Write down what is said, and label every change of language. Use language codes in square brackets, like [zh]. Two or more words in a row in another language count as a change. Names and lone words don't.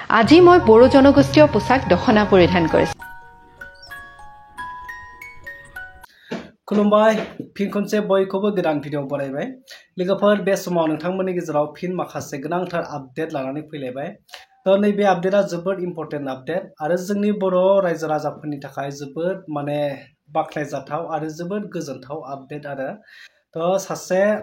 [as] আজি মই বড়ো জনগোষ্ঠীয় পোছাক দখনা পৰিধান কৰিছোঁ। [brx] खुलुमबाय फिन खनसे बयखौबो गोदान भिडिअ बरायबाय लोगोफोर बे समाव नोंथांमोननि गेजेराव फिन माखासे गोनांथार आपडेट लानानै फैलायबाय नैबे आपडेटआ जोबोद [en] important update [brx] आरो जोंनि बर' रायजो राजाफोरनि थाखाय जोबोद माने बाख्नायजाथाव आरो जोबोद गोजोनथाव आपडेट आरो सासे